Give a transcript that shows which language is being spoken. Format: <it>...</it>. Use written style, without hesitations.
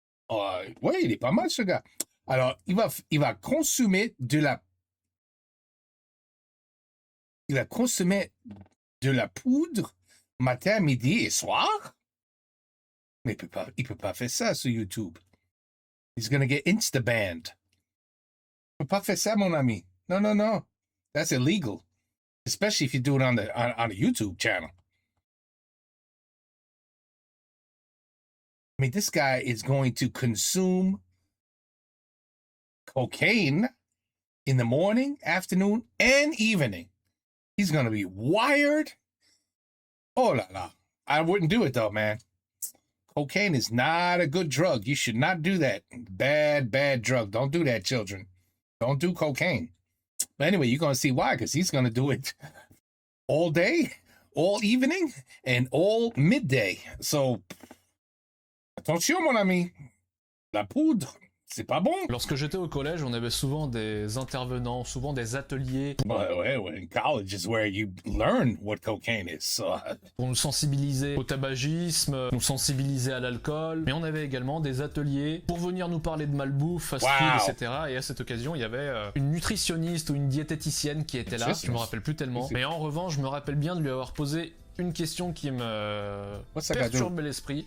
<fr>Ouais, il est pas mal, ce gars. Alors, il va consommer de la... Il va consommer de la poudre matin, midi et soir? Mais il peut pas faire ça sur YouTube.</fr> <en>He's gonna get insta-banned.</en> <fr>Il peut pas faire ça, mon ami.</fr> <en>No, no, no. That's illegal. Especially if you do it on a YouTube channel. I mean, this guy is going to consume cocaine in the morning, afternoon, and evening. He's going to be wired.</en> <fr>Oh la la.</fr> <en>I wouldn't do it though, man. Cocaine is not a good drug. You should not do that. Bad, bad drug. Don't do that, children. Don't do cocaine. But anyway, you're going to see why, because he's going to do it all day, all evening, and all midday. So,</en> <fr>attention, mon ami. La poudre, c'est pas bon. Lorsque j'étais au collège, on avait souvent des intervenants, souvent des ateliers.</fr> <en>Ouais, in college is where you learn what cocaine is. So.</en> <fr>Pour nous sensibiliser au tabagisme, nous sensibiliser à l'alcool. Mais on avait également des ateliers pour venir nous parler de malbouffe, fast-food, etc. Et à cette occasion, il y avait une nutritionniste ou une diététicienne qui était là. Je me rappelle plus tellement. Mais en revanche, je me rappelle bien de lui avoir posé une question qui me perturbait l'esprit.</fr>